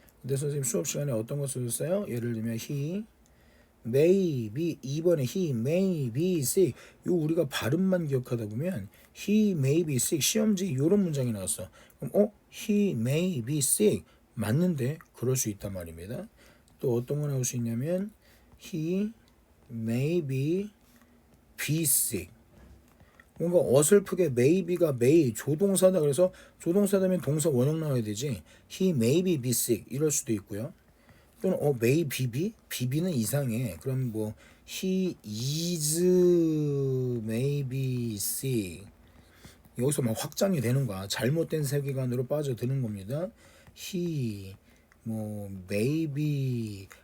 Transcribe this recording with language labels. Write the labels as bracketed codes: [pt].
[ko] 근데 선생님 수업 시간에 어떤 거 쓰셨어요? 예를 들면 [en] he may be 2번에 he may be sick. [ko] 요 우리가 발음만 기억하다 보면 [en] he may be sick [ko] 시험지 요런 문장이 나왔어. 그럼 [en] he may be sick [ko] 맞는데 그럴 수 있단 말입니다. 또 어떤 거 나올 수 있냐면 [en] he may be sick. [ko] 뭔가 어설프게 maybe가 may 조동사다 그래서 조동사다면 동사 원형 나와야 되지. [en] he may be sick [ko] 이럴 수도 있고요. 또는 may be be는 이상해. 그럼 뭐 [en] he is may be sick [ko] 여기서 막 확장이 되는 거야. 잘못된 세계관으로 빠져드는 겁니다. [en] he maybe